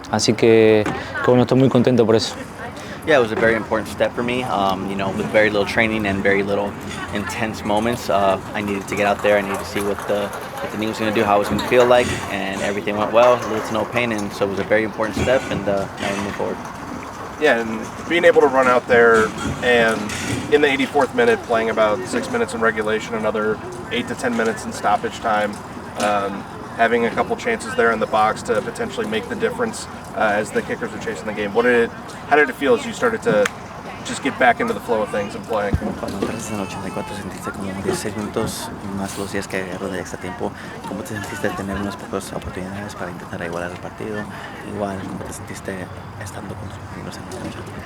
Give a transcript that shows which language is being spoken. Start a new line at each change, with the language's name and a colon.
Spanish: Así que bueno, estoy muy contento por eso.
English: Yeah, it was a very important step for me. You know, with very little training and very little intense moments, I needed to get out there. I needed to see what the knee was going to do, how it was going to feel like, and everything went well. Little to no pain, and so it was a very important step. And now we move forward. Yeah, and being able to run out there and in the 84th minute, playing about 6 minutes in regulation, another 8 to 10 minutes in stoppage time. Having a couple chances there in the box to potentially make the difference as the kickers are chasing the game. How did it feel as you started to just get back into the flow of things and playing?
Spanish: Cuando entraste en el 84 sentiste como 16 minutos más los días que agregaron de extra tiempo. ¿Cómo te sentiste tener unas pocas oportunidades para intentar igualar el partido? Igual, ¿cómo te sentiste estando con tus compañeros en la cancha?